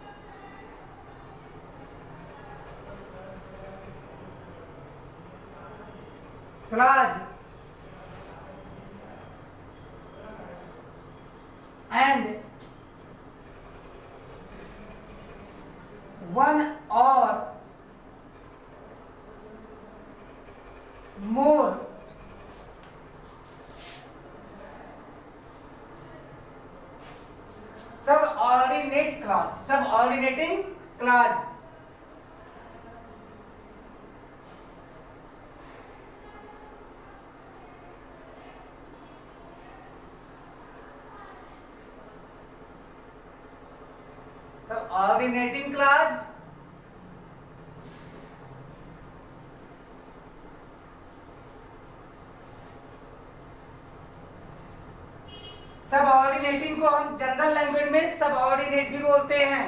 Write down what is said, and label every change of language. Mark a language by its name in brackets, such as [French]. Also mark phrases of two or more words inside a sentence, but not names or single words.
[English] clause and one or more subordinate clause, subordinating clause। subordinating clause [Hindi] सबऑर्डिनेटिंग को हम [English] general language [Hindi] में सबऑर्डिनेट भी बोलते हैं।